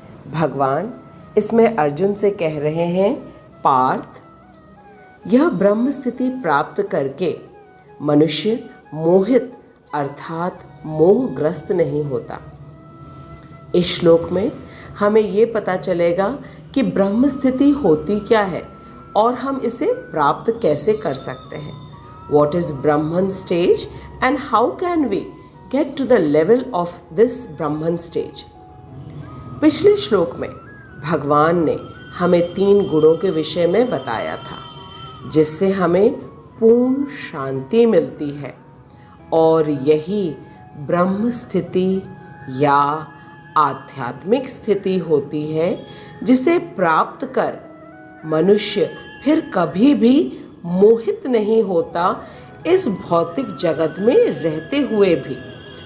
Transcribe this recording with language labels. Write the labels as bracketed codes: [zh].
[hi] भगवान इसमें अर्जुन से कह रहे हैं, पार्थ, यह ब्रह्म स्थिति प्राप्त करके मनुष्य मोहित अर्थात मोहग्रस्त नहीं होता। इस श्लोक में हमें ये पता चलेगा कि ब्रह्म स्थिति होती क्या है और हम इसे प्राप्त कैसे कर सकते हैं। [en] What is Brahman stage and how can we get to the level of this Brahman stage? [hi] पिछले श्लोक में भगवान ने हमें 3 गुणों के विषय में बताया था जिससे हमें पूर्ण शांति मिलती है और यही ब्रह्म स्थिति या आध्यात्मिक स्थिति होती है जिसे प्राप्त कर मनुष्य फिर कभी भी मोहित नहीं होता इस भौतिक जगत में रहते हुए भी।